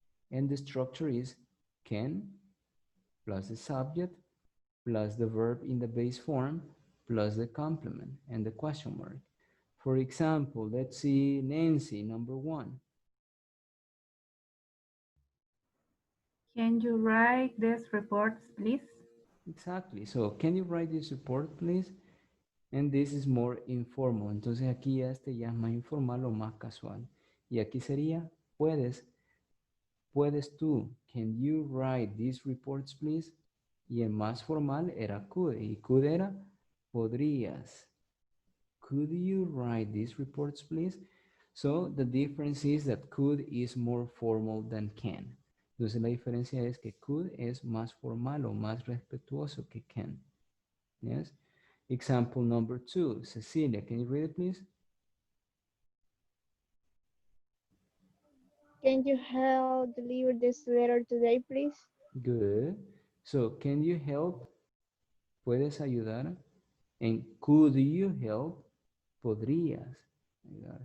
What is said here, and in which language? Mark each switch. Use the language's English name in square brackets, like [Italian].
[English] And the structure is can plus the subject plus the verb in the base form plus the complement and the question mark. For example, let's see Nancy, number 1. Can you write these reports, please? Exactly. So, can you write this report, please? And this is more informal. [Spanish] Entonces aquí ya ya es más informal o más casual. Y aquí sería, puedes tú. [English] Can you write these reports, please? [Spanish] Y el más formal era could. Y could era, podrías. [English] Could you write these reports, please? So the difference is that could is more formal than can. [Spanish] Entonces la diferencia es que could es más formal o más respetuoso que can. [English] Yes? Example number 2. Cecilia, can you read it, please? Can you help deliver this letter today, please? Good. So, can you help? [Spanish] ¿Puedes ayudar? [English] And could you help? [Spanish] Podrías ayudar.